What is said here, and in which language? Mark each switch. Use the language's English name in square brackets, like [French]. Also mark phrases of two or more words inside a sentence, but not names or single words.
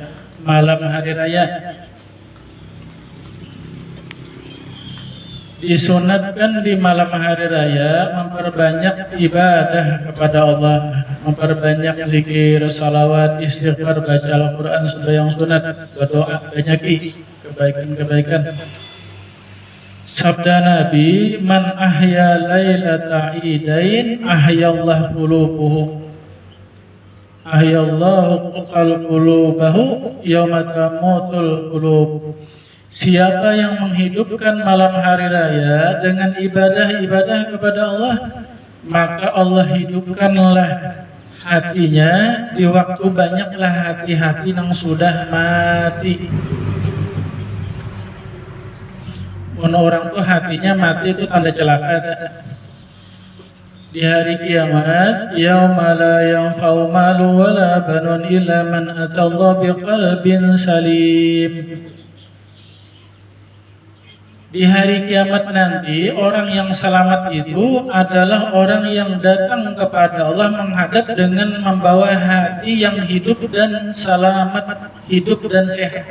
[Indonesian] Malam hari raya disunatkan di malam hari raya memperbanyak ibadah kepada Allah, memperbanyak zikir, salawat, istighfar, baca Al-Quran sudah yang sunat, berdoa, banyaki kebaikan-kebaikan. Sabda Nabi, [Arabic] من أحيا ليلة عيد أحيا الله قلوبه، أحيا الله قلوبه يوم تموت القلوب. [Indonesian] Siapa yang menghidupkan malam hari raya dengan ibadah-ibadah kepada Allah, maka Allah hidupkanlah hatinya di waktu banyaklah hati-hati yang sudah mati. Orang tuh hatinya mati itu tanda celaka. Di hari kiamat, [Arabic] يوم لا ينفع مال ولا بنون إلا من أتى الله بقلب سليم. [Indonesian] Di hari kiamat nanti, orang yang selamat itu adalah orang yang datang kepada Allah menghadap dengan membawa hati yang hidup dan selamat, hidup dan sehat.